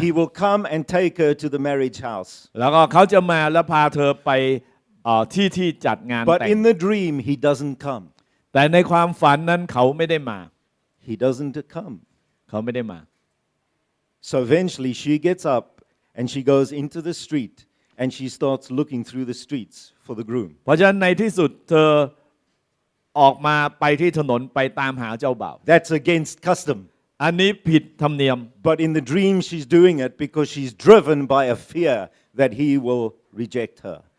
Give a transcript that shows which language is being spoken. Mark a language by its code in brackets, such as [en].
[en] He will come and take her to the marriage house [th] แล้วก็เขาจะมาแล้วพาเธอไปที่จัดงาน [en] But [th] แต่ง [en] in the dream he doesn't come [th] แต่ในความฝันนั้นเขาไม่ได้มา [en] He doesn't come [th] เขาไม่ได้มา [en] So eventually she gets up and she goes into the street and she starts looking through the streets for the groom [th] เพราะฉะนั้นในที่สุดเธอออกมาไปที่ถนนไปตามหาเจ้าบ่าว [en] That's against custom [th] อันนี้ผิดธรรมเนียม [en] But in the dream she's doing it because she's driven by a fear that he will reject her